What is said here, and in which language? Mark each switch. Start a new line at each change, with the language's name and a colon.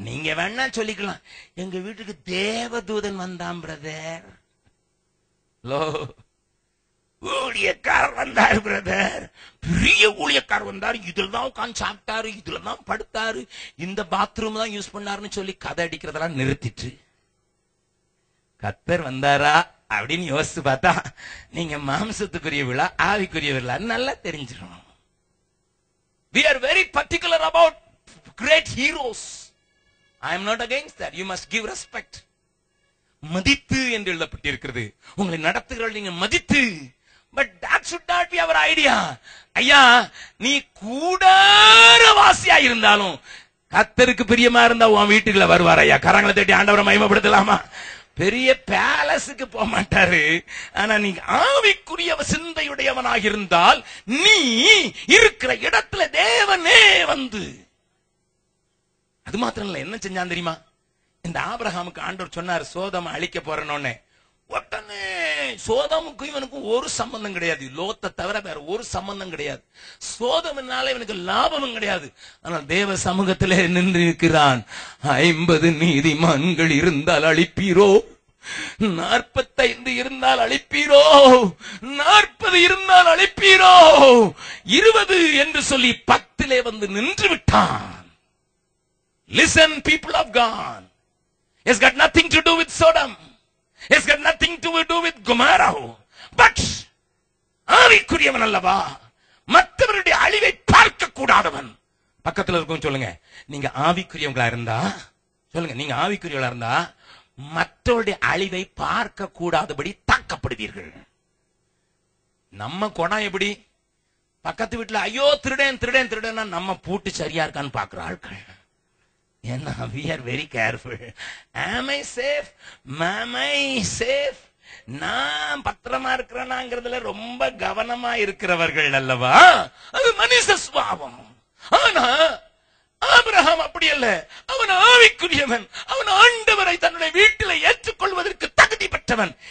Tamil: நீங்க வேணா சொல்லிக்கலாம், எங்க வீட்டுக்கு தேவதூதன் வந்தான் பிரதர், ஊழியக்காரர் வந்தார் பிரதர், பெரிய ஊழியக்காரர் வந்தார், இதுல தான் உட்கார்ந்து சாப்பிட்டாரு, இதுல தான் படுத்தாரு, இந்த பாத்ரூம் தான் யூஸ் பண்ணாருன்னு சொல்லி கதை அடிக்கிறதெல்லாம் நிறுத்திட்டு கர்த்தர் வந்தாரா அப்படின்னு யோசிச்சு பார்த்தா நீங்க மாம்சத்துக்குரியவளா ஆவிக்குரியவர்களா நல்லா தெரிஞ்சிடும்.
English: We are very particular about great heroes. I am not against that. You must give respect.
Tamil: மதித்து என்று எழுதப்பட்டிருக்கிறது. உங்களை நடத்துகிறவர்கள் நீங்க மதித்து.
English: But that should not be our idea.
Tamil: ஐயா, நீ கூடாரவாசியா இருந்தாலும் கர்த்தருக்கு பிரியமா இருந்தா உன் வீட்டுக்குள்ள வருவார். ஐயா, கரங்களை தட்டி ஆண்டவரை மகிமைப்படுத்தலாமா? பெரிய பேலஸுக்கு போக மாட்டாரு. ஆனா நீ ஆவிக்குரிய சிந்தையுடையவனாக இருந்தால் நீ இருக்கிற இடத்துல தேவனே வந்து. அது மாத்திரம் இல்ல, என்ன செஞ்சான் தெரியுமா? இந்த ஆபிரகாமுக்கு ஆண்டவர் சொன்னார் சோதோமை அழிக்க போறேன்னு. உடனே சோதோமுக்கும் இவனுக்கும் ஒரு சம்பந்தம் கிடையாது. லோத்தை தவிர வேற ஒரு சம்பந்தம் கிடையாது. சோதோமினால இவனுக்கு லாபமும் கிடையாது. ஆனால் தேவ சமூகத்திலே நின்று இருக்கிறான். 50 நீதிமான்கள் இருந்தால் அழிப்பீரோ, 45 இருந்தால் அழிப்பீரோ, 40 இருந்தால் அழிப்பீரோ, 20 என்று சொல்லி 10 வந்து நின்று விட்டான்.
English: Listen, people of God, it's got nothing to do with Sodom. It's got nothing to do with Gomorrah.
Tamil: But ஆவிக்குரியவன் அல்லவா, மற்றவருடைய அழிவை பார்க்க கூடாதவன். பக்கத்துல இருக்கும் சொல்லுங்க, நீங்க ஆவிக்குரியவங்களா இருந்தா சொல்லுங்க, நீங்க ஆவிக்குரியவங்களா இருந்தா மற்றவருடைய அழிவை பார்க்க கூடாதபடி தாக்கப்படுவீர்கள். நம்ம குணம் எப்படி? பக்கத்து வீட்டுல ஐயோ திருடன் திருடன் திருடனா நம்ம பூட்டு சரியா இருக்கான்னு பாக்குற ஆட்கள். ஏன்னா
English: we are very careful. Am I safe? Am I safe?
Tamil: நான் பத்திரமா இருக்கிறேனாங்கிறதுல ரொம்ப கவனமா இருக்கிறவர்கள் அல்லவா? அது மனுஷ சுபாவம். ஆனா ஆபிரகாம் அப்படி அல்ல, அவன் ஆவிக்குரியவன். அவன் ஆண்டவரை தன்னுடைய வீட்டில் ஏற்றுக்கொள்வதற்கு தகுதி பெற்றவன்.